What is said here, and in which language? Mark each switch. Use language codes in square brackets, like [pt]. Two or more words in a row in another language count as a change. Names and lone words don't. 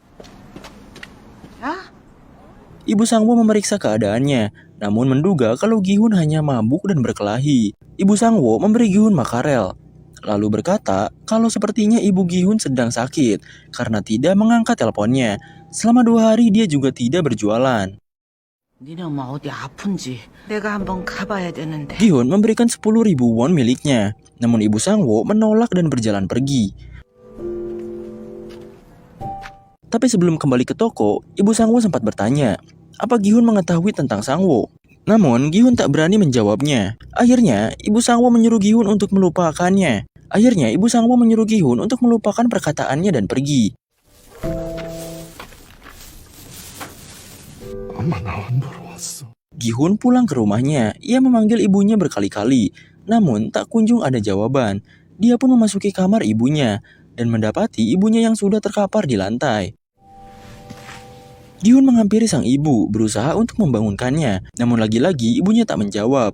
[id] Ibu Sang-woo memeriksa keadaannya, namun menduga kalau Gi-hun hanya mabuk dan berkelahi. Ibu Sang-woo memberi Gi-hun makarel, lalu berkata kalau sepertinya ibu Gi-hun sedang sakit karena tidak mengangkat teleponnya. Selama 2 hari dia juga tidak berjualan. [ko] 니네 엄마 어디 아픈지 내가 한번 가봐야 되는데. [id] Gi-hun memberikan 10.000 won miliknya, namun ibu Sang-woo menolak dan berjalan pergi. Tapi sebelum kembali ke toko, ibu Sang-woo sempat bertanya, apa Gi-hun mengetahui tentang Sang-woo? Namun Gi-hun tak berani menjawabnya. Akhirnya, ibu Sang-woo menyuruh Gi-hun untuk melupakannya. Untuk melupakan perkataannya dan pergi. [ko] 엄마 나 안 보러 왔어. [id] Gi-hun pulang ke rumahnya. Ia memanggil ibunya berkali-kali, namun tak kunjung ada jawaban. Dia pun memasuki kamar ibunya dan mendapati ibunya yang sudah terkapar di lantai. Gi-hun menghampiri sang ibu, berusaha untuk membangunkannya, namun lagi-lagi ibunya tak menjawab.